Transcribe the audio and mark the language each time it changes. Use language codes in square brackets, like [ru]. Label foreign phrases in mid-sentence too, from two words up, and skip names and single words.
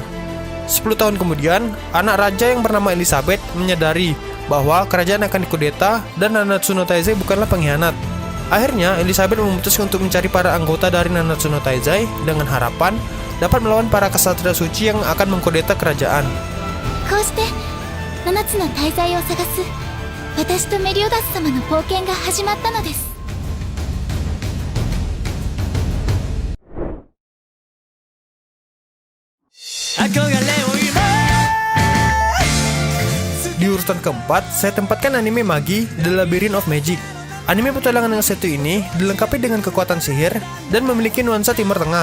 [id] 10 tahun kemudian, anak raja yang bernama Elizabeth menyadari bahwa kerajaan akan dikudeta dan Nanatsu no Taizai bukanlah pengkhianat. Akhirnya, Elizabeth memutuskan untuk mencari para anggota dari Nanatsu no Taizai dengan harapan dapat melawan para kesatria suci yang akan mengkudeta kerajaan. [ja] こうして7つの大罪を探す私とメリオダス様の冒険が始まったのです。 [id] Di urutan keempat, saya tempatkan anime Magi The Labyrinth of Magic. Anime petualangan yang satu ini dilengkapi dengan kekuatan sihir dan memiliki nuansa Timur Tengah.